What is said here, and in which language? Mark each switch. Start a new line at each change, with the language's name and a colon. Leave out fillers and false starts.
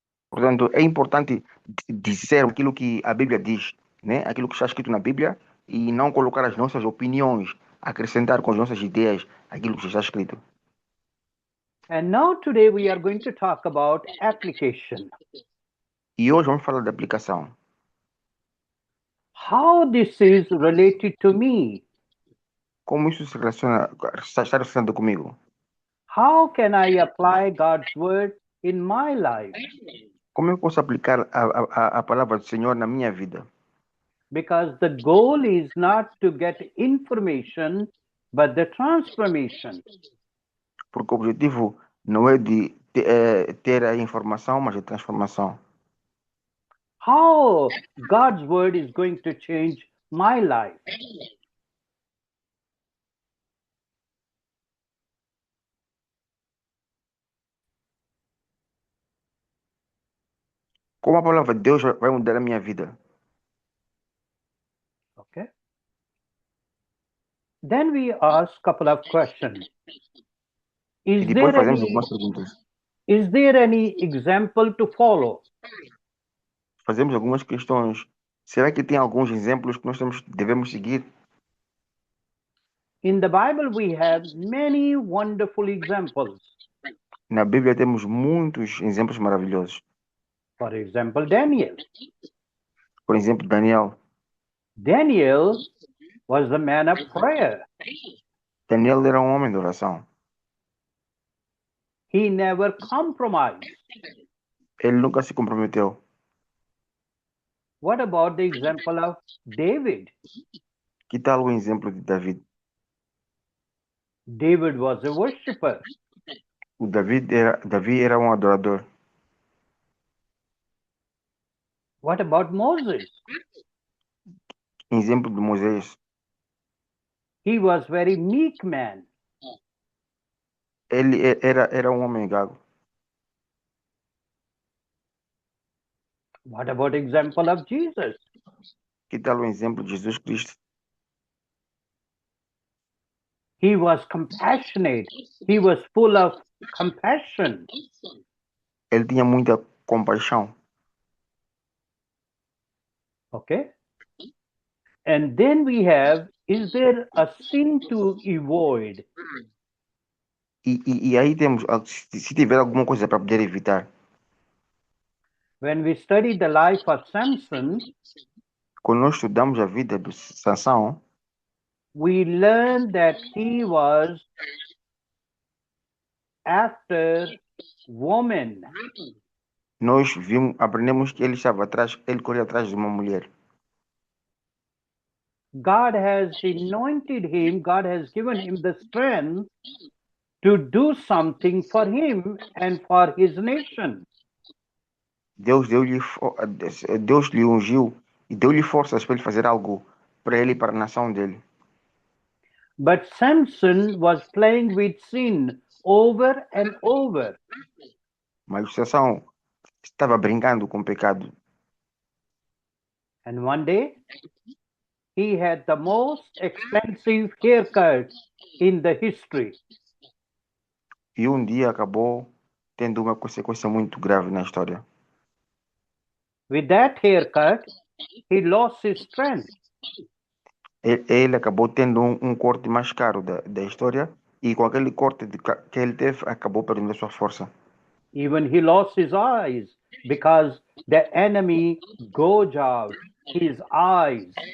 Portuguese: Portanto, é importante dizer aquilo que a Bíblia diz, né? Aquilo que está escrito na Bíblia e não colocar as nossas opiniões, acrescentar com as nossas ideias aquilo que está escrito.
English: And now today we are going to talk about application.
Portuguese: E hoje vamos falar da aplicação.
English: How this is related to me.
Portuguese: Como isso se relaciona, está relacionado comigo?
English: How can I apply God's word in my life?
Portuguese: Como eu posso aplicar a palavra do Senhor na minha vida?
English: Because the goal is not to get information, but the transformation.
Portuguese: Porque o objetivo não é de ter a informação, mas a transformação.
English: How God's word is going to change my life.
Portuguese: Como a palavra de Deus vai mudar a minha vida?
English: Okay. Then we ask a couple of questions.
Portuguese: E depois fazemos algumas perguntas.
English: Is there any example to follow?
Portuguese: Fazemos algumas questões. Será que tem alguns exemplos que nós devemos seguir?
English: In the Bible, we have many wonderful examples.
Portuguese: Na Bíblia temos muitos exemplos maravilhosos.
English: For example, Daniel.
Portuguese: Por exemplo, Daniel.
English: Daniel was the man of prayer.
Portuguese: Daniel era um homem de oração.
English: He never compromised.
Portuguese: Ele nunca se comprometeu.
English: What about the example of David?
Portuguese: Que tal o exemplo de David?
English: David was a worshipper.
Portuguese: Davi era um adorador.
English: What about Moses?
Portuguese: Exemplo de Moisés.
English: He was very meek man.
Portuguese: Ele era um homem gago.
English: What about example of Jesus?
Portuguese: Que tal o exemplo de Jesus Cristo?
English: He was compassionate. He was full of compassion.
Portuguese: Ele tinha muita compaixão.
English: Okay. And then we have, is there a sin to avoid?
Portuguese: E aí temos, se tiver alguma coisa para poder evitar.
English: When we study the life of Samson,
Portuguese: Quando nós estudamos a vida de Sansão,
English: we learn that he was after woman.
Portuguese: nós aprendemos que ele estava atrás, ele corria atrás de uma mulher.
English: God has anointed him, God has given him the strength to do something for him and for his nation.
Portuguese: Deus lhe ungiu e deu-lhe forças para ele fazer algo para ele e para a nação dele.
English: But Samson was playing with sin over and over.
Portuguese: Mas Sansão estava brincando com o pecado.
English: And one day, he had the most expensive haircut in the history.
Portuguese: E um dia acabou tendo uma consequência muito grave na história.
English: With that haircut, he lost his strength.
Portuguese: Ele acabou tendo um corte mais caro da história e com aquele corte que ele teve, acabou perdendo a sua força.
English: Even he lost his eyes because the enemy gouged out his eyes.